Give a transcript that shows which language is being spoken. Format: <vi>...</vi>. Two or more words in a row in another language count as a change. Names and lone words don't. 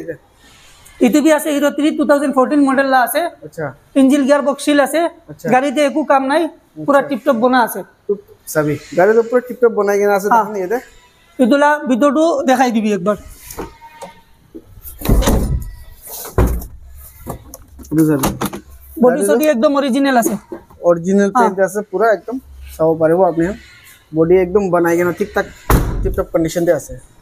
<nag>ইটো বি আছে হিরো 3 2014 মডেল লা আছে আচ্ছা</nag> <en>engine gear box seal</en> <nag>আছে গাড়িতে একো কাম নাই পুরা টিপটপ বনা আছে সবই গাড়ি তো পুরো টিপটপ বনাই কেনা আছে দেখুন এতে ইটোলা ভিডিওটো দেখাই দিবি একবার বডি সডি একদম অরিজিনাল আছে</nag> <en>original paint</en> <nag>আছে পুরা একদম চাব পারবো আপনি বডি একদম বানাই কেনা ঠিকঠাক</nag> <en>tiptop condition</en> <nag>দে আছে</nag>